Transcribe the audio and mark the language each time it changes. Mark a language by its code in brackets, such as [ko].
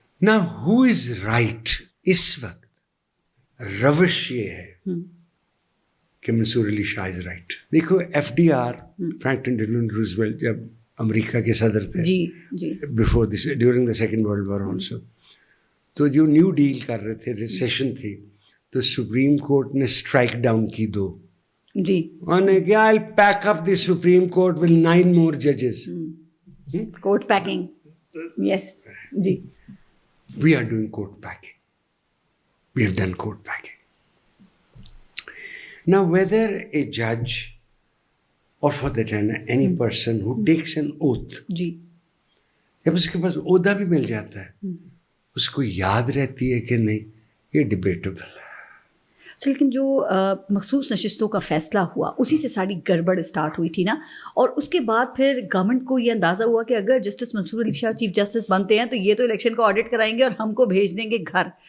[ur] نا [en] ہو is right, [ur] اس وقت روش یہ ہے کہ منصور علی شاہ [en] Is right. [ur] دیکھو FDR فرینکلن ڈیلان روزویلٹ جب امریکہ کے صدر تھے [en] before this, during the second world war also, [ur] تو جو نیو ڈیل کر رہے تھے, ریسیشن تھی, تو سپریم کورٹ نے اسٹرائک ڈاؤن کی 2. انہوں نے کیا, [en] I'll pack up the Supreme Court with 9 more judges. Court packing. Yes. [ur] جی. [en] We are doing court packing. We have done court packing. Now, whether a judge or for that any person who takes an oath, [ur] جب اس کے پاس عہدہ بھی مل جاتا ہے, اس کو یاد رہتی ہے کہ نہیں, یہ ڈیبیٹیبل ہے. لیکن جو مخصوص نشستوں کا فیصلہ ہوا اسی سے ساری گڑبڑ اسٹارٹ ہوئی تھی نا, اور اس کے بعد پھر گورنمنٹ کو یہ اندازہ ہوا کہ اگر جسٹس منصور علی شاہ چیف جسٹس بنتے ہیں تو یہ تو الیکشن کو آڈٹ کرائیں گے اور ہم کو بھیج دیں گے گھر.